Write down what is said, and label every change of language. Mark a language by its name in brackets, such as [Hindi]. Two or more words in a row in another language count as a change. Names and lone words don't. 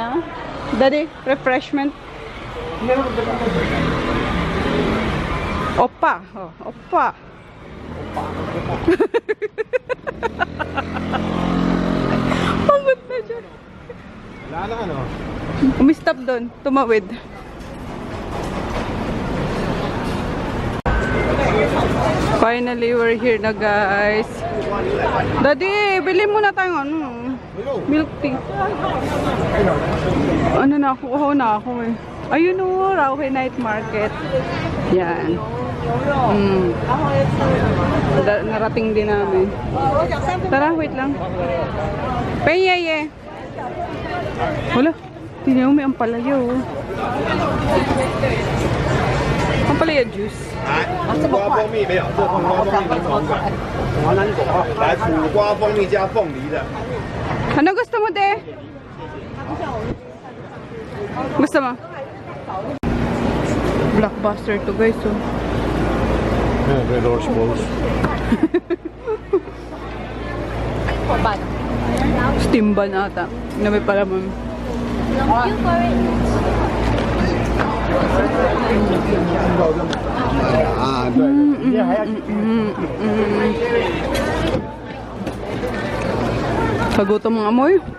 [English] Daddy, refreshment. [Filipino] Opa. Oh, opa. Pagod na dyan. Wala na ano? Umistop doon. Tumawid. [English] Finally, we're here na guys. [Filipino] Daddy, bili muna tayo ano. [English] Milk tea. [Filipino] Ano na ako? Uhaw na ako eh. Ayun o, Rahway Night Market. Yan. Narating din namin. Tara, wait lang. Penyaye. Wala. Tinaw may ampalaya oh. Ampalaya juice. [Chinese] 苦瓜蜂蜜没有，这苦瓜蜂蜜没口感。来，苦瓜蜂蜜加凤梨的。 [Filipino] Ano gusto mo, de? Gusto mo? Blockbuster to guys oh. [English] Yeah, Red Horse Balls. [Filipino] Steam ban ata. Na may palaman. [Chinese] Ah,对。 [Filipino] Pagutom ang amoy.